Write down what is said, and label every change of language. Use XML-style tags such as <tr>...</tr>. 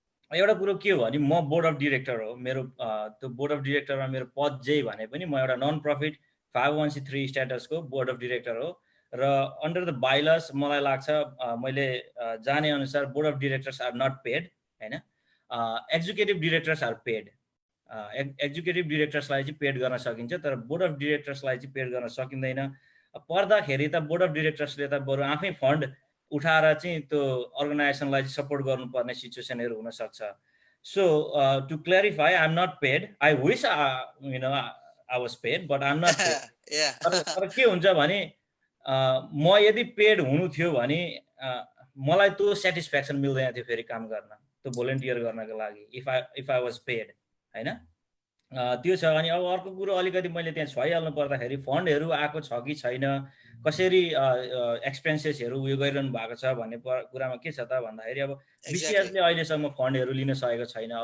<ne>एउटा कुरो के हो भने म बोर्ड अफ डिरेक्टर हो, मेरो त्यो बोर्ड अफ डिरेक्टरमा मेरो पद जे भने पनि म एउटा non profit 501c3 स्ट्याटसको board of director हो र अन्डर द बाइलस मलाई लाग्छ मैले जाने अनुसार</ne> <en>board of directors are not paid</en> <ne>होइन,</ne> <en>Executive directors are paid.</en> <ne>Executive डिरेक्टर्सलाई चाहिँ पेड गर्न सकिन्छ, तर बोर्ड अफ डिरेक्टर्सलाई चाहिँ पेड गर्न सकिँदैन। पर्दाखेरि त बोर्ड अफ डिरेक्टर्सले त बरु आफै फन्ड उठाएर चाहिँ त्यो अर्गनाइजेसनलाई सपोर्ट गर्नुपर्ने सिचुएसनहरू हुनसक्छ।</ne> <en>So to clarify, I am not paid. I wish I was paid, but I am not paid.</en> <ne>तर के हुन्छ भने म यदि पेड हुनु थियो भने मलाई त्यो सेटिस्फ्याक्सन मिल्दैन थियो फेरि काम गर्न, त्यो भोलिन्टियर गर्नको लागि,</ne> <en>if I was paid</en> <ne>होइन। त्यो छ। अनि अब अर्को कुरो अलिकति मैले त्यहाँ छाइहाल्नु पर्दाखेरि फन्डहरू आएको छ कि छैन, कसरी एक्सपेन्सेसहरू उयो गरिरहनु भएको छ भन्ने कुरामा के छ त भन्दाखेरि अब BCSले अहिलेसम्म फन्डहरू लिन सकेको छैन।</ne>